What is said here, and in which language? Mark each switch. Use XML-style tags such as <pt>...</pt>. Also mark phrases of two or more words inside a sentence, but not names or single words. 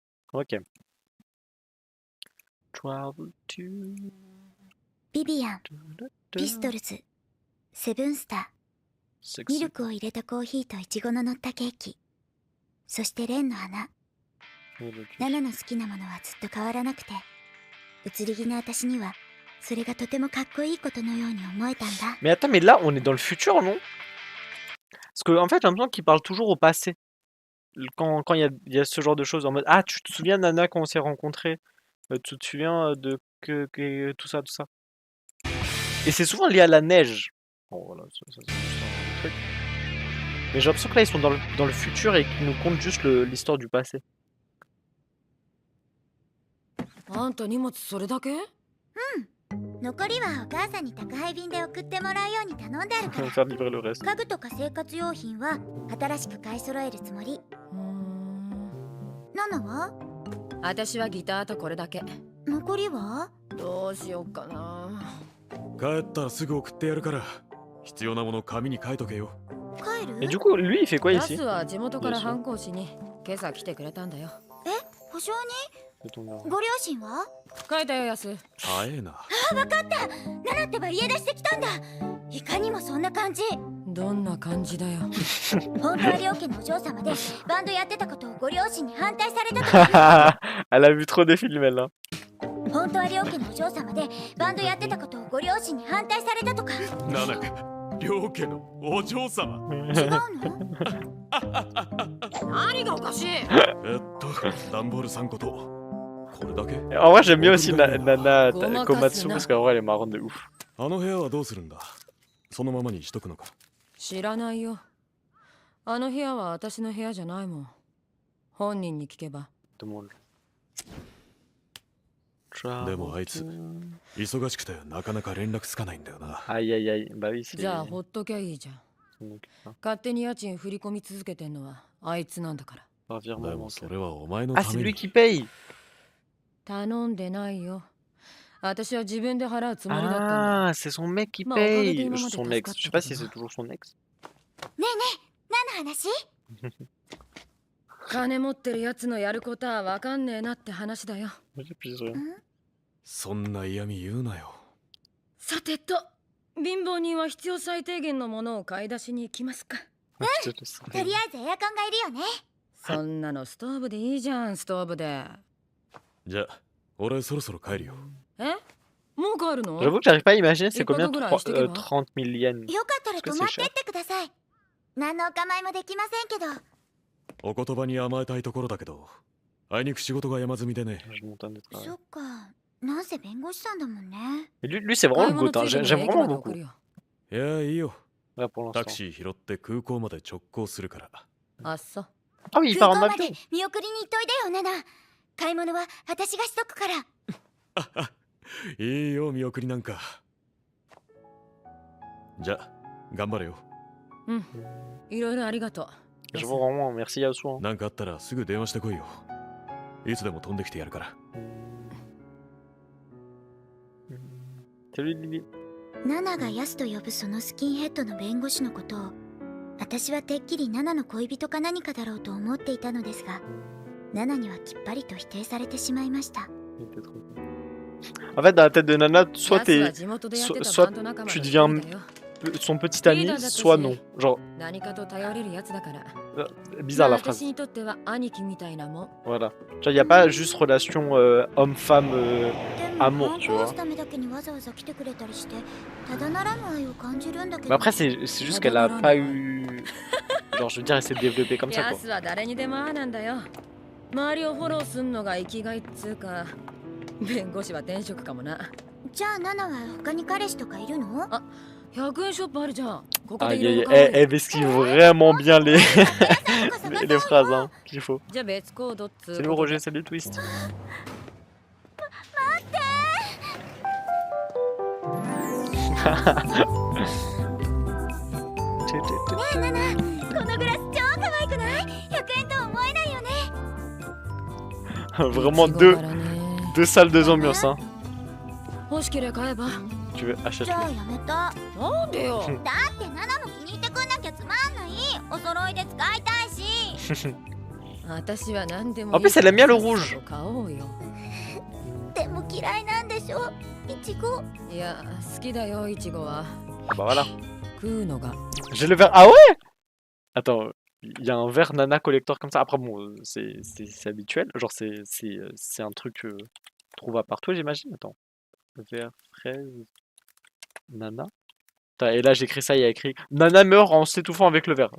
<en>Ok. Travel to...</en> <ja>ビビアン、ピストルズ、セブンスター、ミルクを入れたコーヒーとイチゴの乗ったケーキ、そしてレンの花。ナナの好きなものはずっと変わらなくて、移り気な私にはそれがとてもかっこいいことのように思えたんだ。</ja> <fr>Mais attends, mais là, on est dans le futur, non? Parce que en fait, j'ai l'impression qu'il parle toujours au passé. Quand il y a ce genre de choses en mode ah, tu te souviens, Nana, quand on s'est rencontrés? Tu te souviens de que tout ça, tout ça. Et c'est souvent lié à la neige. Bon, voilà, ça, c'est juste un truc. Mais j'ai l'impression que là, ils sont dans le futur et qu'ils nous content juste l'histoire du passé.</fr> <ja>あんた荷物それだけ？残りはお母さんに宅配便で送ってもらうように頼んである</ja> <fr>On</fr> <ja>か</ja> <fr>va</fr> <ja>ら。</ja> <fr>faire livrer le reste.</fr> <ja>家具とか生活用品は新しく買い揃えるつもり。ナナは？私はギターとこれだけ。残りは？どうしようかな。帰ったらすぐ送ってやるから必要なもの紙に書いとけよ。帰る？</ja> <fr>Et du coup, lui, il fait quoi</fr> <ja>ヤ</ja> <fr>ici?</fr> <ja>スは地元から反抗しに今朝来てくれたんだよ。保証</ja> <fr>C'est ton</fr> <ja>に？</ja> <fr>gars.</fr> <ja>ご両親は？書いたよヤス。早えな。ナナってば家出してきたんだ。いかにもそんな感じ。どんな感じだよ。本当は両家のお嬢様でバンドやってたことをご両親に反対されたとか。</ja> <fr>Elle a vu trop des films, elle. Hein.</fr> <ja>本当は両家のお嬢様でバンドやってたことをご両親に反対されたとか。ナナか両家のお嬢様。違うの？何がおかしい？段ボール3個とこれだけ。</ja> <fr>En vrai, j'aime bien aussi Nana Gomakas, Komatsu na. parce qu'en vrai, elle est marrante de ouf.</fr> <ja>あの部屋はどうするんだ。そのままにしとくのか。知らないよ。あの部屋は私の部屋じゃないもん。本人に聞けば。</ja> <fr>Demande-le.</fr> <ja>でもあいつ忙しくてなかなか連絡つかないんだよな。</ja> <fr>Aïe aïe aïe, bah oui, c'est</fr> <ja>じゃあほっときゃいいじゃん。</ja> <fr>son occupe, hein.</fr> <ja>勝手に家賃振り込み続けてんのはあいつなんだから。</ja> <fr>Par</fr> <ja>で</ja> <fr>virement</fr> <ja>もそ</ja> <fr>bancaire.</fr> <ja>れはお前の</ja> <fr>Ah,</fr> <ja>た</ja> <fr>c'est</fr> <ja>め</ja> <fr>lui</fr> <ja>に。</ja> <fr>qui paye.</fr> <ja>頼んでないよ。私は自分で払うつもりだったんだ。</ja> <fr>Ah, c'est son mec qui Bah, on parlait paye. des moments Son des ex. Je sais pas si cascades, c'est toujours son ex.</fr> <ja>ねえねえ、何の話？金持ってるやつのやることはわかんねえなって話だよ。</ja> <fr>J'ai plus rien.</fr> <ja>そんな嫌味言うなよ。さてと、貧乏人は必要最低限のものを買い出しに行きますか。</ja> <fr>Je te laisse</fr> <ja>とりあえずエアコンがいるよね。そんなのストーブでいいじゃん、ストーブで。じゃあ俺そろそろ帰るよ。え？もう帰るの？</ja> <fr>J'avoue que j'arrive pas à imaginer c'est Et quoi combien que voilà, Trois- je t'ai dit, 30 000 yens.</fr> <ja>よかったら</ja> <fr>Est-ce que</fr> <ja>泊</ja> <fr>c'est</fr> <ja>まって</ja> <fr>cher?</fr> <ja>ってください。何のお構いもできませんけど。お言葉に甘えたいところだけどあいにく仕事が山積みでね。</ja> <fr>Je monte un de travail.</fr> <ja>そっか、なんせ弁護士さんだもんね。</ja> <fr>Mais lui, c'est vraiment le goût. Hein. J'aime vraiment beaucoup.</fr> <ja>いやいいよ。</ja> <fr>Là pour</fr> <ja>タク</ja> <fr>l'instant.</fr> <ja>シー拾って空港まで直行するから。あっそ。</ja> <fr>Ah oui, il</fr> <ja>空</ja> <fr>part</fr> <ja>港</ja> <fr>en</fr> <ja>まで</ja> <fr>avion.</fr> <ja>見送りに行っといでよ、ナナ。買い物は私がしとくから。いいよ見送りなんか。じゃあ頑張れよ。うん。いろいろありがとう。</ja> <fr>Je vois vraiment, merci Yasu. Hein.</fr> <ja>なんかあったらすぐ電話してこいよ。いつでも飛んできてやるから。</ja> <fr>Salut Lily.</fr> <ja>ナナがヤスと呼ぶそのスキンヘッドの弁護士のことを、私はてっきりナナの恋人か何かだろうと思っていたのですが、ナナにはきっぱりと否定されてしまいました。</ja> <fr>Il était trop cool. En fait, dans la tête de Nana, soit</fr> <ja>ヤスは</ja> <fr>t'es</fr> <ja>地元でやってた</ja> <fr>soit</fr> <ja>バンド仲間</ja> <fr>tu</fr> <ja>の一</ja> <fr>deviens</fr> <ja>人だよ。</ja> <fr>son petit ami, soit non. Genre,</fr> <ja>何かと頼れるやつだから。</ja> <fr>bizarre la</fr> <ja>私</ja> <fr>phrase.</fr> <ja>にとっては兄貴みたいなもん。</ja> <fr>Voilà. Genre, il n'y a pas juste relation homme-femme</fr> <ja>でも</ja> <fr>amour,</fr> <ja>反</ja> <fr>tu</fr> <ja>抗</ja> <fr>vois.</fr> <ja>すためだけにわざわざ来てくれたりして、ただならぬ愛を感じるんだけ</ja> <fr>Mais</fr> <ja>ど。</ja> <fr>après, c'est juste qu'elle a pas eu. Genre, je veux dire, elle s'est développée comme ça,</fr> <ja>ヤ</ja> <fr>quoi.</fr> <ja>スは誰にでもああなんだよ。周りをフォローすんのが生きがいっつうか、弁護士は転職かもな。じゃあナナは他に彼氏とかいるの？ 100円ショップあるじゃん。ここで</ja> <fr>Aïe</fr> <ja>いろい</ja> <fr>aïe</fr> <ja>ろ</ja> <fr>aïe,</fr> <ja>買おうよ。</ja> <fr>elle esquive vraiment bien les phrases hein, qu'il faut.</fr> <ja>じゃあ別コードっつう</ja> <fr>Salut</fr> <ja>ことで</ja> <fr>Roger, salut Twist.</fr> <ja>ねえナナ、このグラス超可愛くない？100円とは思えないよね。</ja> <fr>Vraiment</fr> <ja>いちご</ja> <fr>deux,</fr> <ja>からね。</ja> <fr>deux salles, deux ambiances. Hein.</fr> <ja>欲しけりゃ買えば。</ja> <fr>Tu veux</fr> <ja>じ</ja> <fr>achète</fr> <ja>ゃあやめた。なんでよ。だってナナも気に入ってくんなきゃつまんない。お揃いで使いたいし。私は何でも</ja> <fr>En</fr> <ja>いい</ja> <fr>plus,</fr> <ja>か</ja> <fr>elle aime bien</fr> <ja>ら</ja> <fr>le</fr> <ja>さっ</ja> <fr>rouge.</fr> <ja>さと買おうよ。でも嫌いなんでしょいちご。いや、好きだよ、いちごは。</ja> <fr>Ah bah voilà.</fr> <ja>食うのが。</ja> <fr>J'ai le verre. Ah ouais? Attends, il y a un verre Nana collector comme ça. Après, bon, c'est habituel. Genre, c'est un truc trouvable partout, j'imagine. Attends. Verre, fraise, Nana. Putain, et là, j'écris ça, il y a écrit Nana meurt en s'étouffant avec le verre.</fr>